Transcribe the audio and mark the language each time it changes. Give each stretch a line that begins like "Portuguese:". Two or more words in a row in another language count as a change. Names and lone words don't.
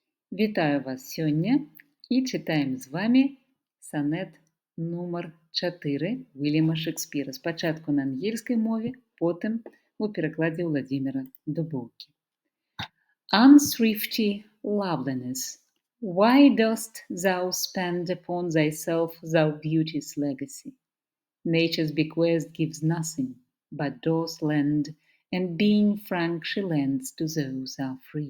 Belarusian: Вітаю вас сёння і чытаем з вами санет нумар 4 Вільяма Шекспіра. Спачатку на ангельскай мове, потым у перакладзе Владзіміра Дубоўкі.
English: Unthrifty loveliness, why dost thou spend upon thyself thou beauty's legacy? Nature's bequest gives nothing, but doth lend, and being frank she lends to those are free.